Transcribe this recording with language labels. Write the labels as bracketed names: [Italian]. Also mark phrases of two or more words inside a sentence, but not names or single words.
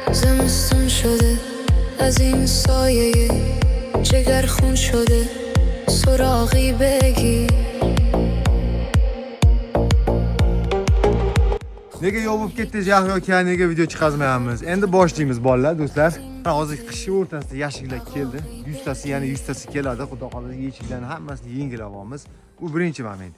[Persian] زمستون شده از این سایه جگر خون شده سراغی بگی. [Uzbek] Nega yopib ketdi Yahyo aka, nega video chiqazmayapmiz? Endi boshlaymiz bolalar, do'stlar. Hozir qish o'rtasida yashiklar keldi. 100 tasi, yana 100 tasi keladi. Xudo xolasa yechiklarni hammasini yengil olamiz. Bu birinchi moment.